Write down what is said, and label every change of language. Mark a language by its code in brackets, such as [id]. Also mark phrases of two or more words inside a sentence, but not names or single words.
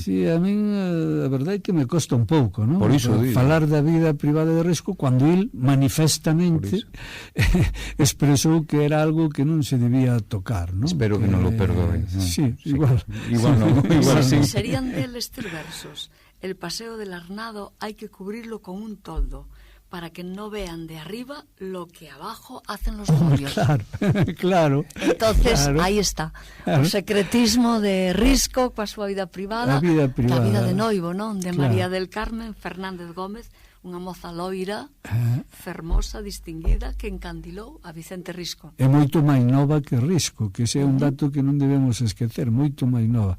[gl] Sí, a min a verdade é que me costa un pouco, non? Por iso falar da vida privada de Risco cando il manifestamente expresou que era algo que non se debía tocar, non? Espero que non lo perdoe, non? Sí, igual non, igual sí. Serían deles 3 versos. [es] El paseo del Arnado hay que cubrirlo con un toldo para que no vean de arriba lo que abajo hacen los novios. Claro. Entonces, ahí está. [gl] O secretismo de Risco coa súa vida privada, a vida de noivo, non? De María del Carmen Fernández Gómez, unha moza loira, fermosa, distinguida, que encandilou a Vicente Risco. É moito máis nova que Risco, que ese é un dato que non debemos esquecer, moito máis nova.